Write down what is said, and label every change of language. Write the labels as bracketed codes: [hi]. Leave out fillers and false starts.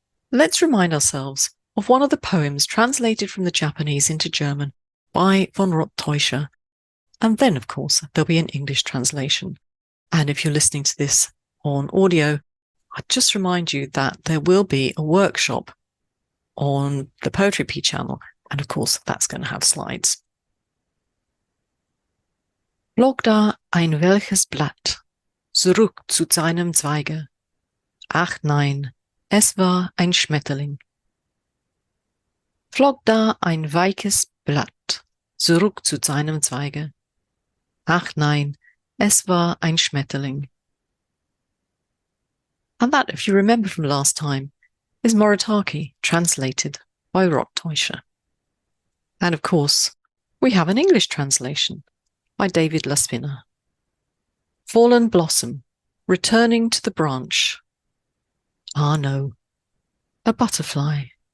[en] Let's remind ourselves of one of the poems translated from the Japanese into German by von Rottäuscher. And then, of course, there'll be an English translation. And if you're listening to this on audio, I'd just remind you that there will be a workshop on the Poetry P channel, and of course that's going to have slides. [de] Flog da ein welches Blatt, zurück zu seinem Zweige. Ach nein, es war ein Schmetterling. Flog da ein weiches Blatt, zurück zu seinem Zweige. Ach nein, es war ein Schmetterling. [en] And that, if you remember from last time, is Moritaki, translated by Rottäuscher. And of course, we have an English translation by David Laspina. Fallen blossom, returning to the branch. Ah no, a butterfly.